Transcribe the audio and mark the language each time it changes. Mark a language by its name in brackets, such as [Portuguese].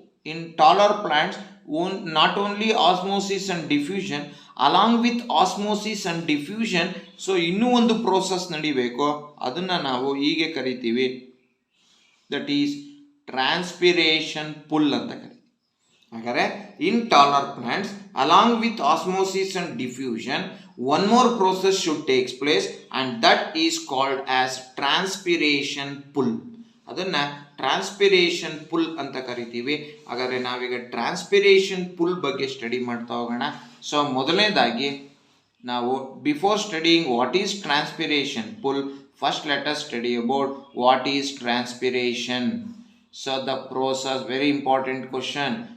[English] in taller plants not only osmosis and diffusion, along with osmosis and diffusion so [Kannada] ಇನ್ನೂ ಒಂದು process ನಡಿಬೇಕು. ಅದನ್ನು ನಾವು ಹೀಗೆ ಕರಿತೀವಿ, [English] that is transpiration pull [Kannada] ಅಂತ ಕರಿತೀವಿ. [English] ಹಾಗಾದರೆ in taller plants along with osmosis and diffusion one more process should take place and that is called as transpiration pull. [Kannada] ಅದನ್ನು ಟ್ರಾನ್ಸ್ಪಿರೇಷನ್ ಪುಲ್ ಅಂತ ಕರಿತೀವಿ. ಹಾಗಾದರೆ ನಾವೀಗ ಟ್ರಾನ್ಸ್ಪಿರೇಷನ್ ಪುಲ್ ಬಗ್ಗೆ ಸ್ಟಡಿ ಮಾಡ್ತಾ ಹೋಗೋಣ. [English] so [Kannada] ಮೊದಲನೇದಾಗಿ ನಾವು [English] Before studying what is transpiration pull, first let us study about what is transpiration. So the process, very important question,